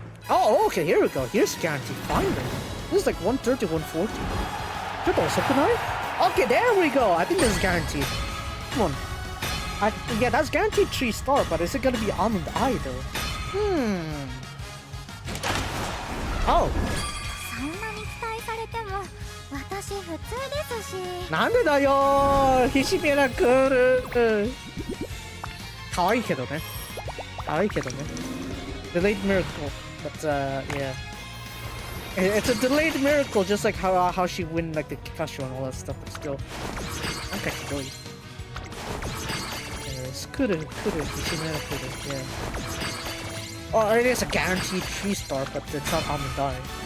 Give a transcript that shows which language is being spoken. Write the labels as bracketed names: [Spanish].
[English] Oh, okay, here we go. Here's guaranteed. Finally. This is like 130, 140. Triple Sukunai? Okay, there we go. I think this is guaranteed. Come on. Yeah, that's guaranteed 3-star, but is it gonna be Almond Eye though? Oh. [Japanese] そんなに期待されても私普通ですし。なんでだよひしめらくる。可愛いけどね。可愛いけどね。 [English] Delayed miracle, but yeah. It's a delayed miracle, just like how she win like the Kikashu and all that stuff, but still. I'm kind of going. Anyways, kuru, Hishimera kuru, yeah. Oh, it is a guaranteed 3-star, but it's not Almond Eye.